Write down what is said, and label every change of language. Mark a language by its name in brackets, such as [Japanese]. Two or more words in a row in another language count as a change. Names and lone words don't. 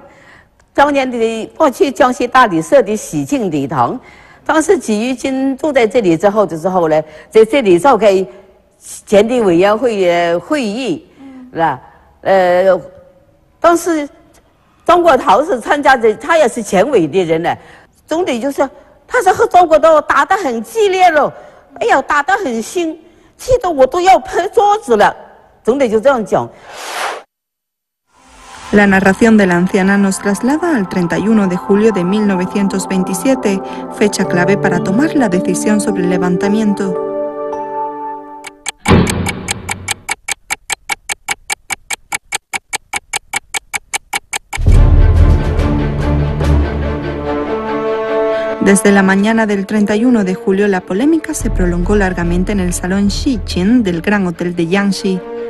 [Chinese] 当年的过去江西大理社的喜庆礼堂，当时几余军住在这里之后的时候呢，在这里召开前敌委员会会议，是吧？当时张国焘是参加的，他也是前委的人呢。总理就说，他说和张国焘打得很激烈了，哎呀，打得很凶，气得我都要拍桌子了。 [Spanish] La narración de la anciana nos traslada al 31 de julio de 1927, fecha clave para tomar la decisión sobre el levantamiento. Desde la mañana del 31 de julio, la polémica se prolongó largamente en el salón Xiqin del Gran Hotel de Jiangxi.